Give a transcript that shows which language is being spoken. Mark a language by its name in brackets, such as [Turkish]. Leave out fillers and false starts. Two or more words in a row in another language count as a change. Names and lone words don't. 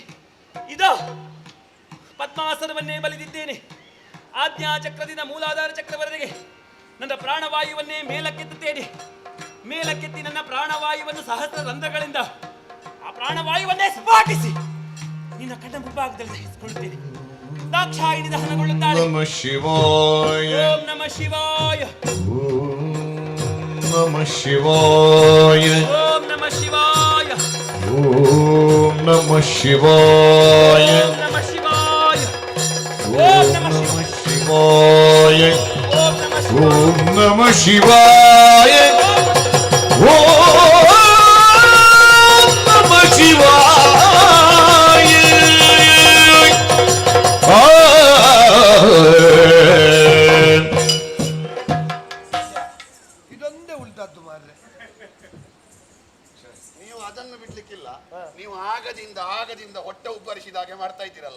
[Kannada] ಇದೋ ಪದ್ಮಾಸನವನ್ನೇ ಬಲಿದಿದ್ದೇನೆ. ಆಜ್ಞಾ ಚಕ್ರದಿಂದ ಮೂಲಾಧಾರ ಚಕ್ರವರೆಗೆ ನನ್ನ ಪ್ರಾಣವಾಯುವನ್ನೇ ಮೇಲಕ್ಕೆತ್ತುತ್ತೇನೆ. ಮೇಲಕ್ಕೆತ್ತಿ ನನ್ನ ಪ್ರಾಣವಾಯುವನ್ನು ಸಹಸ್ರ ರಂಧ್ರಗಳಿಂದ ಆ ಪ್ರಾಣವಾಯುವನ್ನೇ ಸ್ಫೋಟಿಸಿ ನಿನ್ನ ಕಣ್ಣ ಮುಂಭಾಗದಲ್ಲಿ ದಹಿಸಿಕೊಳ್ಳುತ್ತೇನೆ. ದಾಕ್ಷಾಯಿಣಿ ದಹನಗೊಳ್ಳುತ್ತಾಳೆ. [Sanskrit] ನಮ ಶಿವಾಯ. ಓಂ ನಮ ಶಿವಾಯ. ನಮ ಶಿವಾಯ. ಓಂ ನಮ ಶಿವಾಯ. ಓಂ ನಮ ಶಿವಾಯ. ಓಂ ನಮ ಶಿವಾಯ. ಓಂ ನಮ ಶಿವಾಯ. ಓಂ ನಮ ಓಂ ನಮ ಶಿವಾಯ. ಓಂ ನಮ ಶಿವಾಯ. [Kannada] ಇದೊಂದೇ ಉಲ್ಟದ್ದು ಮಾರ್ರೆ. ನೀವು ಅದನ್ನು ಬಿಡ್ಲಿಕ್ಕಿಲ್ಲ. ನೀವು ಆಗದಿಂದ ಹೊಟ್ಟೆ ಉಬ್ಬರಿಸಿದ ಹಾಗೆ ಮಾಡ್ತಾ ಇದ್ದೀರಲ್ಲ.